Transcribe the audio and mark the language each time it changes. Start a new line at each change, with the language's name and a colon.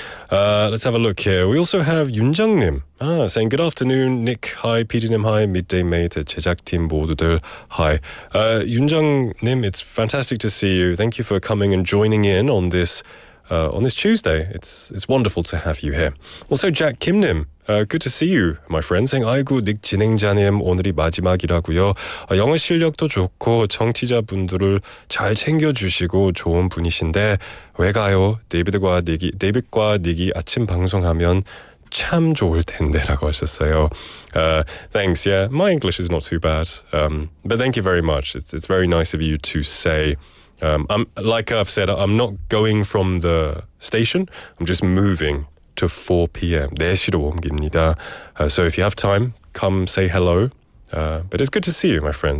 English: Let's have a look here. We also have 윤정님 saying good afternoon, Nick. Hi, PD님. Hi, Midday Mate.
Korean: 제작팀 모두들.
English: Hi. 윤정님, it's fantastic to see you. Thank you for coming and joining in on this Tuesday. It's wonderful to have you here. Also, Jack Kimnim. Good to see you, my friend. saying
Korean: 아이고 닉 진행자님 오늘이 마지막이라고요. 영어 실력도 좋고 청취자분들을 잘 챙겨주시고 좋은 분이신데 왜 가요? 데이빗과 닉이 아침 방송하면 참 좋을 텐데라고 하셨어요.
English: Thanks. Yeah, my English is not too bad. But thank you very much. It's very nice of you to say. Like I've said, I'm not going from the station. I'm just moving to 4 p.m.
Korean: 4시로 옮깁니다.
English: So if you have time, come say hello. But it's good to see you, my friend.